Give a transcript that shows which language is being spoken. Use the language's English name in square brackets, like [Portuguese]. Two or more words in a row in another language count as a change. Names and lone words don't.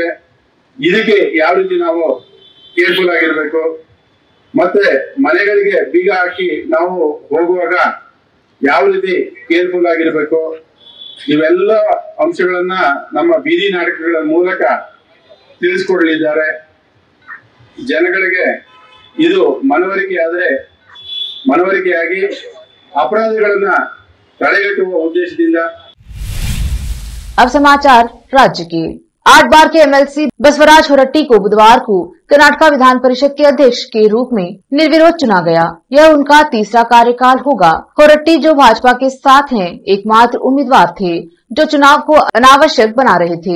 [Kannada] ಇದಕ್ಕೆ ಯಾವ ರೀತಿ ನಾವು ಕೇರ್ಫುಲ್ ಆಗಿರ್ಬೇಕು, ಮತ್ತೆ ಮನೆಗಳಿಗೆ ಬೀಗ ಹಾಕಿ ನಾವು ಹೋಗುವಾಗ ಯಾವ ರೀತಿ ಕೇರ್ಫುಲ್ ಆಗಿರ್ಬೇಕು, ಇವೆಲ್ಲ ಅಂಶಗಳನ್ನ ನಮ್ಮ ಬೀದಿ ನಾಟಕಗಳ ಮೂಲಕ ತಿಳಿಸ್ಕೊಡಲಿದ್ದಾರೆ। ಜನಗಳಿಗೆ ಇದು ಮನವರಿಕೆಯಾಗಿ अपराधिಗಳನ್ನ ತಡೆಗಟ್ಟುವ ಉದ್ದೇಶದಿಂದ। [Hindi] अब समाचार राज्य के 8 बार के MLC बसवराज होरट्टी को बुधवार को कर्नाटका विधान परिषद के अध्यक्ष के रूप में निर्विरोध चुना गया। यह उनका तीसरा कार्यकाल होगा। होरट्टी, जो भाजपा के साथ हैं, एकमात्र उम्मीदवार थे जो चुनाव को अनावश्यक बना रहे थे।